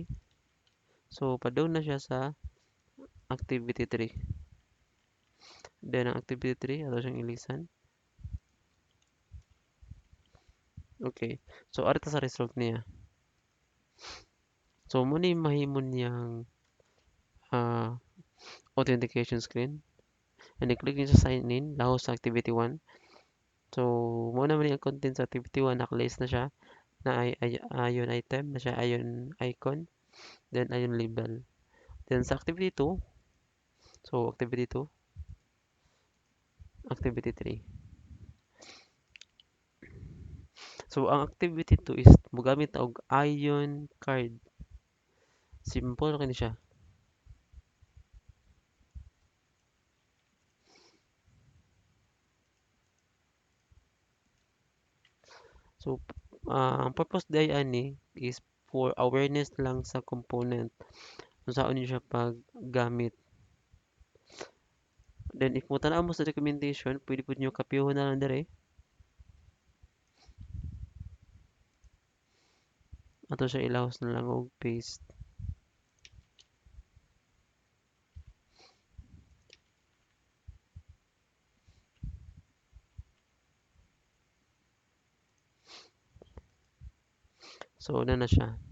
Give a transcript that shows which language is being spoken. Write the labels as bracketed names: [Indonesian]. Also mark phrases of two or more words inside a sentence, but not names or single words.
[Cebuano] So pa-down na siya sa activity 3. Then ang activity 3 ato siyang ilisan. Okay. So ari ta sa result niya. So mo ni mahimo niyang ah authentication screen. And i-click niyo sa [English] sign in [Cebuano] lahos sa activity 1. So mo na man ang content sa activity 1 nakalist na siya na ayon item na siya ayon icon then ayon label. Then sa activity 2, so activity 2, activity 3. So ang activity 2 is mogamit og [English] ion card. [Cebuano] Simple kini siya. So ang purpose day ani is [English] for awareness [Cebuano] lang sa component kung saan niyo siya paggamit. Then if mo tanaw mo sa documentation, pwede po niyo kopyahan na lang dire. Ato siya ilahos na lang og paste. So na siya.